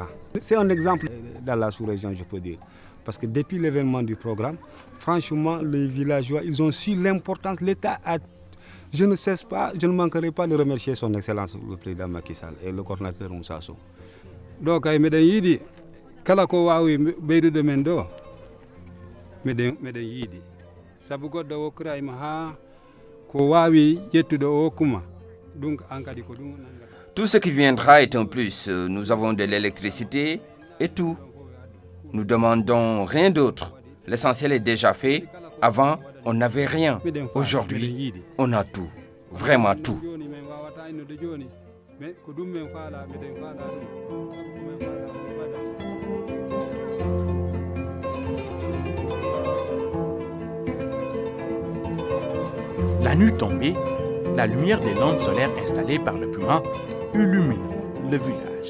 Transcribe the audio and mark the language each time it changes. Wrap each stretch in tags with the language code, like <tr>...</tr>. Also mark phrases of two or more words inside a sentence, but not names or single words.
<fr>C'est un exemple dans la sous-région, je peux dire. Parce que depuis l'événement du programme, franchement, les villageois, ils ont su l'importance. L'État a... Je ne manquerai pas de remercier son Excellence, le président Macky Sall et le coordinateur Moussa Sow. Donc, je dis,</fr> <ff>kala ko wawi beydude men do meden yiidi sabu goddo wokkirayma ha ko wawi yettude o kuma donc an kadi ko dum.</ff> <fr>Tout ce qui viendra est un plus. Nous avons de l'électricité et tout. Nous demandons rien d'autre. L'essentiel est déjà fait. Avant, on n'avait rien. Aujourd'hui, on a tout. Vraiment tout. La nuit tombée, la lumière des lampes solaires installées par le Puma illumine le village.</fr>